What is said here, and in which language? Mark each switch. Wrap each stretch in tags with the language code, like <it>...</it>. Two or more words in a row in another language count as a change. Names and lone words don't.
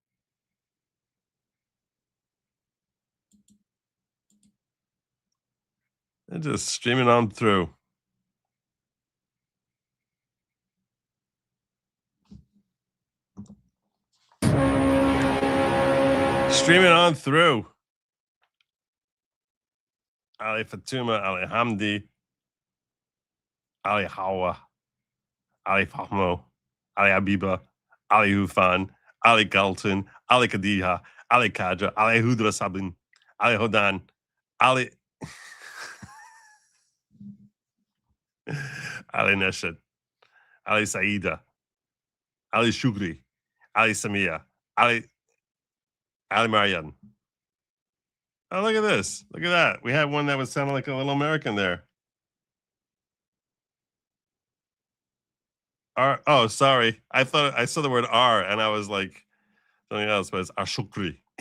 <en>They're just streaming on through. Streaming on through. Ali Fatuma, Ali Hamdi, Ali Hawa, Ali Fahmo, Ali Abiba, Ali Hufan, Ali Galton, Ali Khadija, Ali Kadra, Ali Hudra Sabin, Ali Hodan, Ali Ali Neshad, Ali Saida, Ali Shugri, Ali Samia, Ali Marian. Oh, look at this. Look at that. We had one that was sounding like a little American there. R. Oh, sorry. I thought I saw the word R and I was like something else, but it's Ashukri.</en>